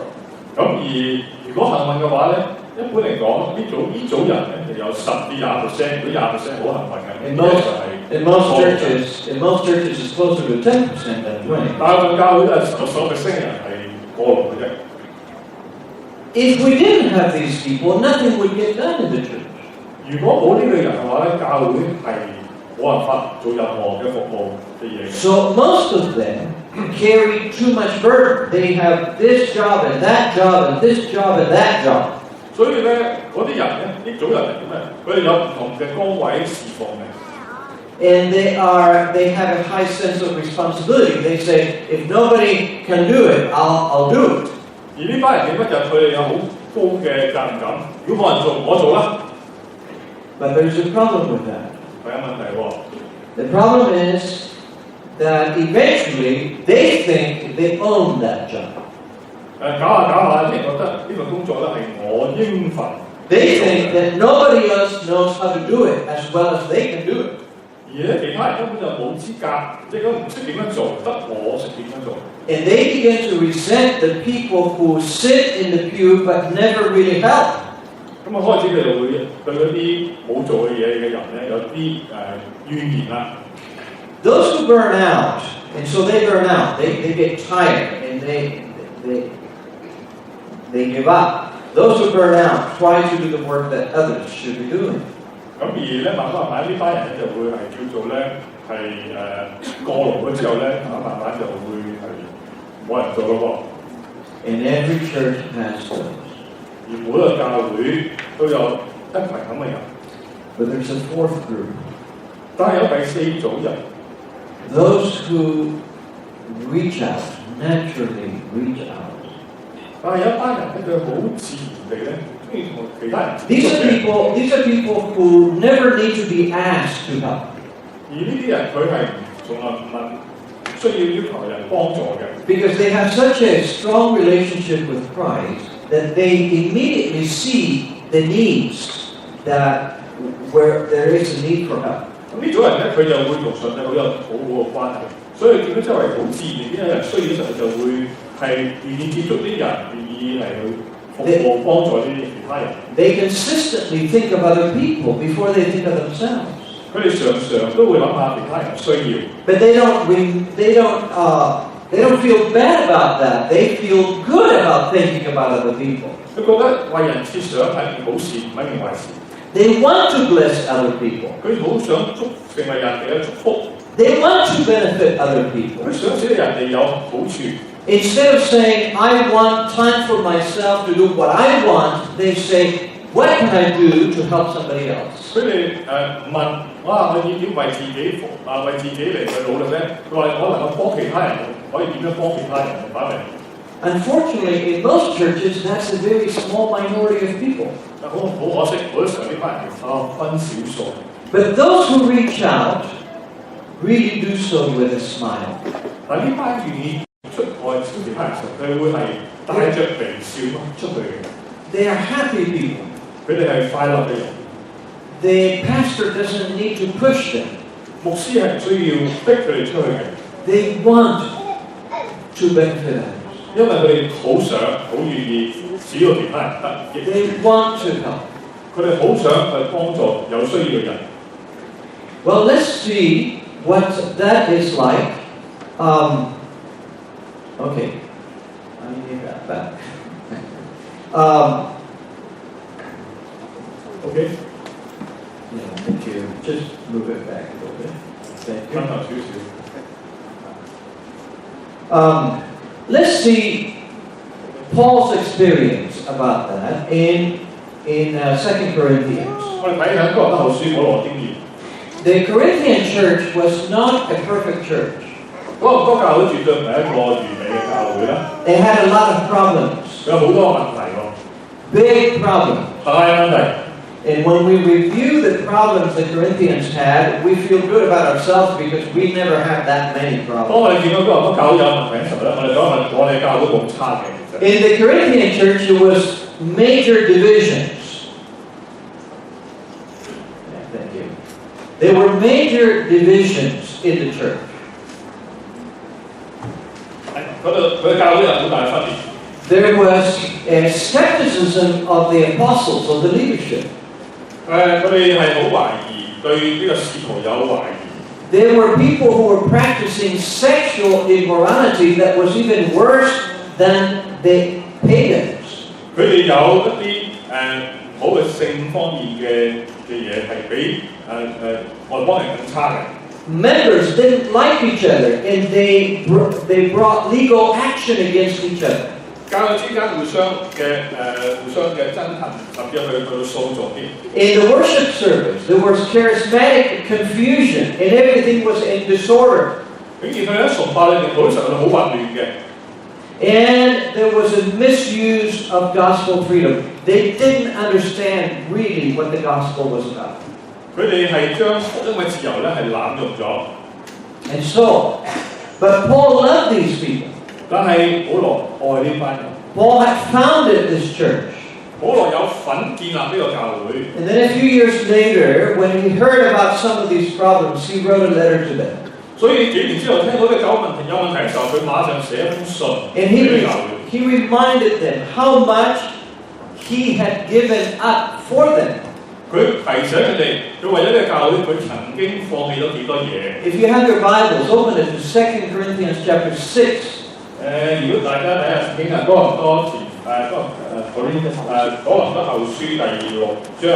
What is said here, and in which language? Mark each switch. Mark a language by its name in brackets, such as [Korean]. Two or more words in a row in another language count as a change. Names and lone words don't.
[Cantonese] 咁而如果幸運嘅話咧，一般嚟講呢組人咧就有10至20%，如果20%好幸運嘅。 [English] In most churches, it's closer to 10% than 20%. [Cantonese] 大部分教會都係10%人係過勞嘅啫。 [English] If we didn't have these people, nothing would get done in the church. [Cantonese] 如果冇呢類人嘅話咧，教會係冇辦法做任何嘅服務嘅嘢。 [English] So most of them carry too much burden. They have this job and that job and this job and that job. [Cantonese] 所以咧，嗰啲人咧，呢組人嚟嘅咩？佢哋有唔同嘅崗位侍奉嘅。 [English] And they have a high sense of responsibility. They say, if nobody can do it, I'll do it. [Cantonese] 而呢班人點乜就佢哋有好高嘅責任感。如果冇人做，我做啦。 [English] But there's a problem with that. [Cantonese] 係有問題喎。 [English] The problem is that eventually they think they own that job. [Cantonese] 搞下，你覺得呢份工作咧係我應份。 [English] They think that nobody else knows how to do it as well as they can do it. [Cantonese] 而咧其他人根本就冇資格，即係唔識點樣做，得我識點樣做。 [English] And they begin to resent the people who sit in the pew but never really help. [Cantonese] 咁開始佢就會對嗰啲冇做嘅嘢嘅人咧有啲怨言啦。 [English] Those who burn out, and so they burn out, they get tired and they give up. Those who burn out try to do the work that others should be doing. [Cantonese] 咁而咧慢慢呢班人咧就會係叫做咧係過勞咗之後咧，慢慢就會係冇人做咯喎。 [English] And every church has those. [Cantonese] 而每個教會都有一群咁嘅人。 [English] But there's a fourth group. [Cantonese] 但係有第四組人。 [English] Those who reach out, naturally reach out. [Cantonese] 但係有一班人咧，佢好自然地咧，中意同其他人。 [English] These are people who never need to be asked to help. [Cantonese] 而呢啲人佢係從來唔問，需要求人幫助嘅。 [English] Because they have such a strong relationship with Christ that they immediately see the needs that where there is a need for help. [Cantonese] 咁呢組人咧，佢就會同上帝好有好好嘅關係，所以見到周圍好自然，啲人需要嘅時候就會係願意接觸啲人，願意係去服務幫助啲其他人。 [English] They consistently think of other people before they think of themselves. [Cantonese] 佢哋常常都會諗下其他人嘅需要。 [English] But they don't feel bad about that. They feel good about thinking about other people. [Cantonese] 佢覺得為人設想係件好事，唔係件壞事。 [English] They want to bless other people. [Cantonese] 佢好想成為人哋嘅祝福。 [English] They want to benefit other people. [Cantonese] 佢想使人哋有好處。 [English] Instead of saying, I want time for myself to do what I want, they say, what can I do to help somebody else? [Cantonese] 佢哋問，哇！我要點為自己為自己嚟去努力咧？佢話我能夠幫其他人，可以點樣幫其他人反嚟？ [English] Unfortunately, in most churches, that's a very small minority of people. [Cantonese] 但好可惜，好多時候呢班人分少數。 [English] But those who reach out really do so with a smile. [Cantonese] 但呢班願意出外招其他人時，佢會係帶着微笑出去嘅。 [English] They are happy people. [Cantonese] 佢哋係快樂嘅人。 [English] The pastor doesn't need to push them. [Cantonese] 牧師係唔需要逼佢哋出去嘅。 [English] They want to benefit others. [Cantonese] 因為佢哋好想、好願意使到其他人得益。 [English] They want to help. [Cantonese] 佢哋好想去幫助有需要嘅人。 [English] Well, let's see what that is like. Okay, I need that back. Okay. Yeah, thank you. Just move it back a little bit. Thank you. [Cantonese] 分享少少。 [English] Let's see Paul's experience about that in 2 Corinthians. [Cantonese] 我哋睇下哥林多後書保羅經驗。 [English] The Corinthian church was not a perfect church. [Cantonese] 哥林多教會絕對唔係一個完美嘅教會啦。 [English] They had a lot of problems. [Cantonese] 有好多問題喎。 [English] Big problems. [Cantonese] 大問題。 [English] And when we review the problems the Corinthians had, we feel good about ourselves because we never had that many [Cantonese] 當 [English] problems. [Cantonese] 我哋見到哥林多教會有問題嘅時候咧，我哋講我哋教會咁差嘅。 [English] In the Corinthian church, there was major divisions. Thank you. There were major divisions in the church. [Cantonese] 佢教會有好大分別。 [English] There was a skepticism of the apostles, of the leadership. [Cantonese] 佢哋係好懷疑，對呢個使徒有懷疑。 [English] There were people who were practicing sexual immorality that was even worse than the pagans. [Cantonese] 佢哋有一啲好嘅性方面嘅嘢係比外邦人更差嘅。 [English] Members didn't like each other, and they brought legal action against each other. [Cantonese] 教會之間互相嘅憎恨，甚至去到訴訟添。 [English] In the worship service, there was charismatic confusion, and everything was in disorder. [Cantonese] 竟然佢喺崇拜裏面好多時候好混亂嘅。 [English] And there was a misuse of gospel freedom. They didn't understand really what the gospel was about. [Cantonese] 佢哋係將福音嘅自由咧係濫用咗。 [English] And so, but Paul loved these people. [Cantonese] 但係保羅愛呢班人。 [English] Paul had founded this church. [Cantonese] 保羅有份建立呢個教會。 [English] And then a few years later, when he heard about some of these problems, he wrote a letter to them. [Cantonese] 所以幾年之後聽到呢個有問題嘅時候，佢馬上寫一封信 [English] And [Cantonese] 俾教會。 [English] he reminded them how much he had given up for them. [Cantonese] 佢提醒佢哋，佢為咗呢個教會，佢曾經放棄咗幾多嘢。 [English] If you have your Bibles, open it to 2 Corinthians chapter 6. [Cantonese] 如果大家睇下聖經啊，哥林多後書第6章。